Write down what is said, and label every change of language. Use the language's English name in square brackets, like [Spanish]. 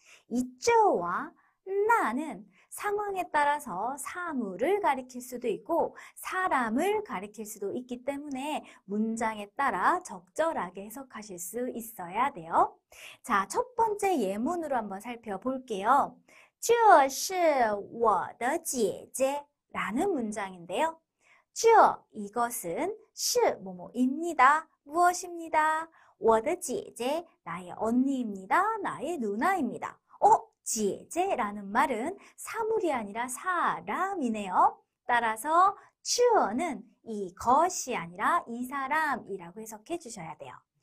[Korean] 이 这와 나는 상황에 따라서 사물을 가리킬 수도 있고 사람을 가리킬 수도 있기 때문에 문장에 따라 적절하게 해석하실 수 있어야 돼요. 자, 첫 번째 예문으로 한번 살펴볼게요. [Chinese] 这是我的姐姐 [Korean] 라는 문장인데요. 这 이것은 是 뭐뭐입니다. 무엇입니다? [Chinese] 我的姐姐 [Korean] 나의 언니입니다. 나의 누나입니다. 지제라는 말은 사물이 아니라 사람이네요. 따라서 这는 이것이 아니라 이 사람이라고 해석해 주셔야 돼요.